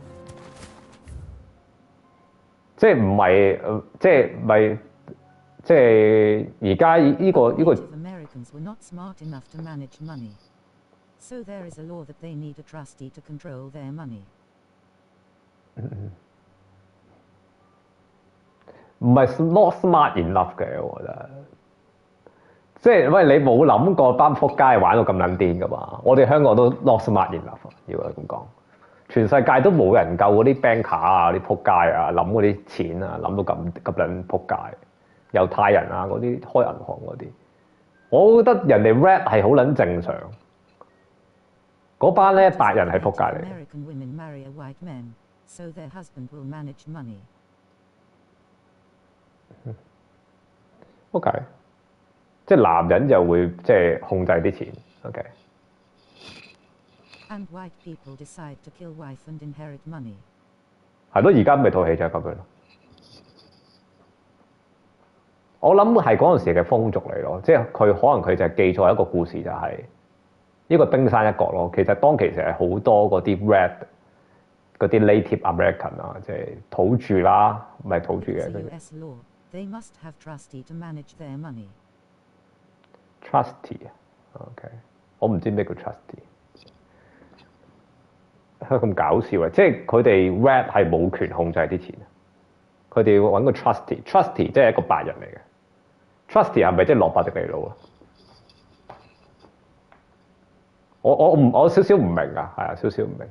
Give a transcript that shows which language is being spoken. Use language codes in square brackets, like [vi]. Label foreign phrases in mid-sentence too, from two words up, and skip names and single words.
[yue] 即係唔係即係咪即係而家呢個唔係 [en] not smart enough [yue] 嘅，我覺得。即係喂，你冇諗過班仆街玩到咁撚癲㗎嘛？我哋香港都 [en] not smart enough， [yue] 如果咁講。全世界都冇人夠嗰啲 banker 啊、啲仆街啊，諗嗰啲錢啊，諗到咁撚仆街。猶太人啊，嗰啲開銀行嗰啲，我覺得人哋 rat 係好撚正常。嗰班咧白人係仆街嚟。OK， 即係男人就會即係控制啲錢。OK。 [en] And white people decide to kill wife and inherit money. [yue] 係咯，而家咪套戲就係咁樣咯。我諗係嗰陣時嘅風俗嚟咯，即係佢可能佢就係記錯一個故事，就係呢個冰山一角咯。其實當其時係好多嗰啲 red 嗰啲 [en] native American [yue] 啊，即係土著啦，唔係土著嘅。 [en] They must have trustee to manage their money. [yue] Trustee， OK， 我唔知咩叫 trustee。咁搞笑啊！即係佢哋 rat 係冇權控制啲錢，佢哋要揾個 trustee 即係一個白人嚟嘅。trustee 係咪即係羅伯迪尼路啊？我少少唔明啊，係啊，少少唔明。